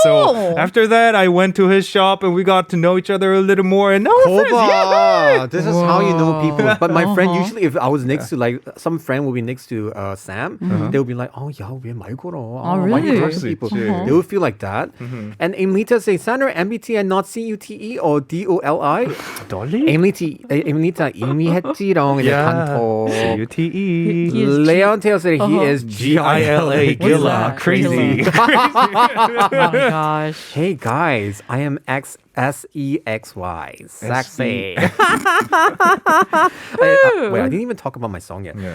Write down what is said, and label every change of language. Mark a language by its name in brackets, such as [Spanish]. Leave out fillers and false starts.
[English] So after that, I went to his shop, and we got to know each other a little more. And now we're friends. Yeah. This is how you know people. But my friend, usually if I was next to like some friend will be next to Sam, they would be like, [Korean] 야, 왜 말 걸어? [English] Why do you talk to people? They would feel like that. And Amlita says, Sandra, MBTI not CUTE or DOLI? Dolly? [Korean] Amlita, 이미 했지롱. 단톡. [English] CUTE. Leon Taylor said he is GILA. Gilla. Crazy. Oh my gosh. Hey guys, I am SEXY. Sexy. Wait, I didn't even talk about my song yet.